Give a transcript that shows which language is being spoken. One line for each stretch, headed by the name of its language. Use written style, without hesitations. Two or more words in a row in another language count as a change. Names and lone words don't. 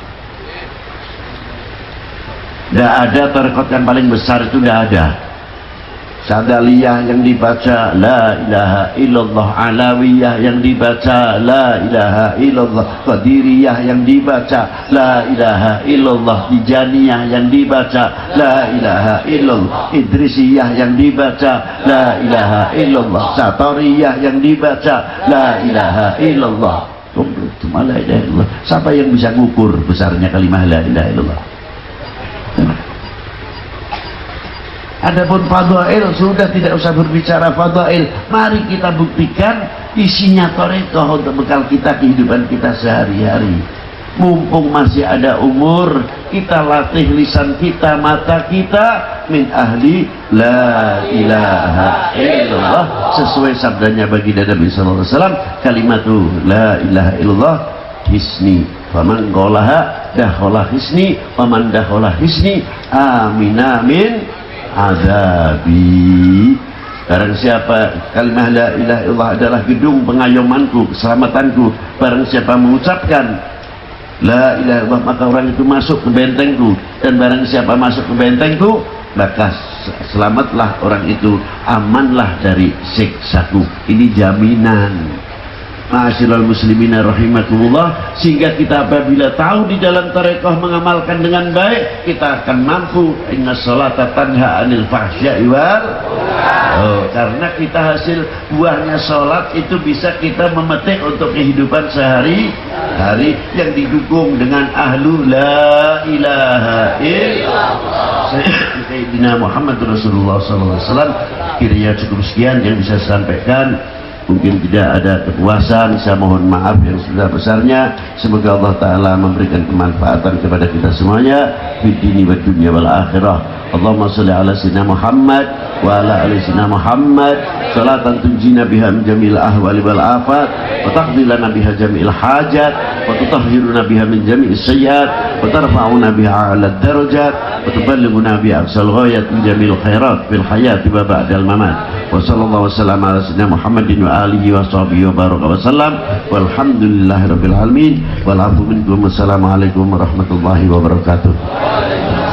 Indonesian: Tidak ada torekoh yang paling besar, itu tidak ada. Sadaliyah yang dibaca
Arabic: لا إله إلا الله,
Indonesian: Alawiyah yang dibaca
Arabic: لا إله إلا الله,
Indonesian: Qadiriyah yang dibaca
Arabic: لا إله إلا الله,
Indonesian: Tijaniyah yang dibaca
Arabic: لا إله إلا الله,
Indonesian: Idrisiyah yang dibaca
Arabic: لا إله إلا الله,
Indonesian: Satariyah yang dibaca
Arabic: لا إله إلا الله. لا إله إلا الله.
Indonesian: Siapa yang bisa ngukur besarnya kalimah
Arabic: لا إله إلا الله?
Indonesian: Adapun fadail sudah tidak usah berbicara fadail, mari kita buktikan isinya tarekat untuk bekal kita kehidupan kita sehari-hari. Mumpung masih ada umur, kita latih lisan kita, mata kita
Arabic: من أهل لا إله إلا الله,
Indonesian: sesuai sabdanya baginda Nabi
Arabic: صلى الله عليه وسلم, كلمة لا إله إلا الله حصني فمن قالها دخل حصني فمن دخل حصني أمن أمن عذابي.
Indonesian: Barang siapa kalimah
Arabic: لا إله إلا الله
Indonesian: adalah gedung pengayomanku, keselamatanku, barang siapa mengucapkan
Arabic: لا إله إلا الله
Indonesian: maka orang itu masuk ke bentengku, dan barang siapa masuk ke bentengku maka selamatlah orang itu, amanlah dari siksaku. Ini jaminan.
Arabic: معاشر المسلمين رحمكم الله,
Indonesian: sehingga kita apabila tahu di dalam tarekat mengamalkan dengan baik, kita akan mampu.
Arabic: إن الصلاة تنهى عن الفحشاء وال
Indonesian: karena kita hasil buahnya sholat itu bisa kita memetik untuk kehidupan sehari-hari yang didukung dengan
Arabic: أهل لا إله إلا الله
Indonesian: Sayyidina Muhammad Rasulullah SAW. Kiranya cukup sekian yang bisa saya sampaikan. Mungkin tidak ada kepuasan, saya mohon maaf yang sebesar-besarnya. Semoga Allah Ta'ala memberikan kemanfaatan kepada kita semuanya
Arabic: في الدين و دنيا والآخرة. اللهم صل على سيدنا محمد وعلى آل سيدنا محمد صلاة تنجينا بها من جميع الأهوال والآفات وتقضي لنا بها جميع الحاجات وتطهرنا بها من جميع السيئات وترفعنا بها أعلى الدرجات وتبلغنا بها أقصى الغايات من جميع الخيرات في الحياة وبعد الممات. وصلى الله وسلم على سيدنا محمد وآله وصحبه وبارك وسلم والحمد لله رب العالمين والعفو منكم. والسلام عليكم ورحمة الله وبركاته.